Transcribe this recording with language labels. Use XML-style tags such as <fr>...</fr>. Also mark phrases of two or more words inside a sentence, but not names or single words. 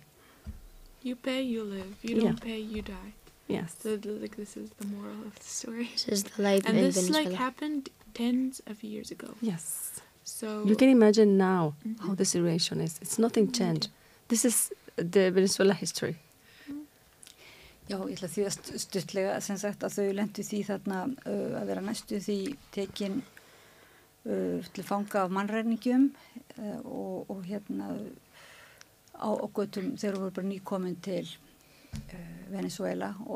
<en>You pay, you live. You don't pay, you die. Yes. So this is the moral of the story. This is the life and in this Venezuela. Happened tens of years ago. Yes. So you can imagine now how the situation is. It's nothing changed. This is the Venezuela history.</en> <is>Já, ég ætla því að stuttlega sem sagt að þau lentu því þarna að vera næstu því tekin til fanga af mannræningjum og á götum þegar voru bara nýkomin til Venezuela og</is>